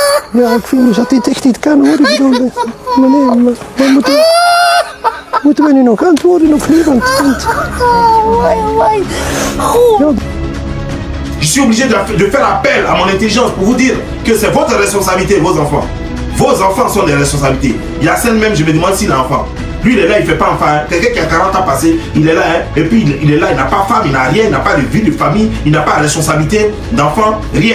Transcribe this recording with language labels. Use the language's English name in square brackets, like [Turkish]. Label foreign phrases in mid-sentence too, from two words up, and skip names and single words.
[Dutch] Ja, ik vind dat dit echt niet kan hoor. Ik bedoel, meneer, moeten we nu nog antwoorden of niet? Want [French] je suis obligé de faire appel à mon intelligence pour vous dire que c'est votre responsabilité, vos enfants. Vos enfants sont des responsabilités. Yassine même, je me demande s'il a un enfant. Lui, il est là, il ne fait pas enfant. Hein. Quelqu'un qui a 40 ans passé, il est là, hein. Et puis il est là, il n'a pas femme, il n'a rien, il n'a pas de vie de famille, il n'a pas de responsabilité d'enfant, rien.